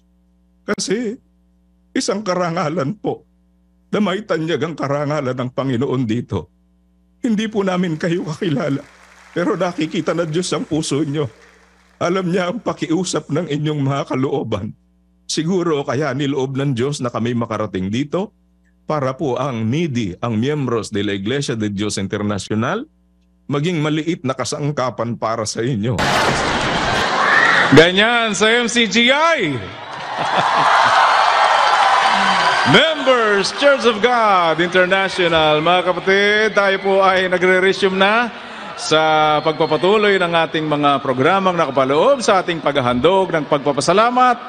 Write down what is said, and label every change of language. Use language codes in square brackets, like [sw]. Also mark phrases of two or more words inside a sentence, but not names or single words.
[tl] Kasi isang karangalan po na may tanyag ang karangalan ng Panginoon dito. Hindi po namin kayo kakilala, pero nakikita na Diyos ang puso nyo. Alam niya ang pakiusap ng inyong mga kalooban. Siguro kaya niloob ng Diyos na kami makarating dito para po ang needy, ang [es] miyembros de la Iglesia de Dios Internacional, [tl] maging maliit na kasangkapan para sa inyo. Ganyan sa MCGI! Members, Church of God International, mga kapatid, tayo po ay nagre-resume na sa pagpapatuloy ng ating mga programang nakapaloob sa ating paghahandog ng pagpapasalamat.